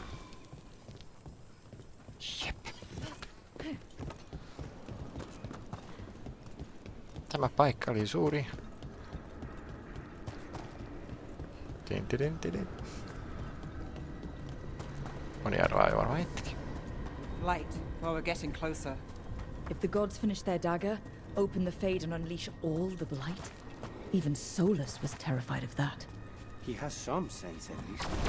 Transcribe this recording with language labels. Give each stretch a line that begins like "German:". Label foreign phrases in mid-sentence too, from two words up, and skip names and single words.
Finnish: Jep. Tämä paikka oli suuri. Tin. Moni arvaa jo varmaan hetki.
English: Light, well, we're getting closer. If the gods finish their dagger, open the Fade and unleash all the blight, even Solus was terrified of that. He has some sense at least.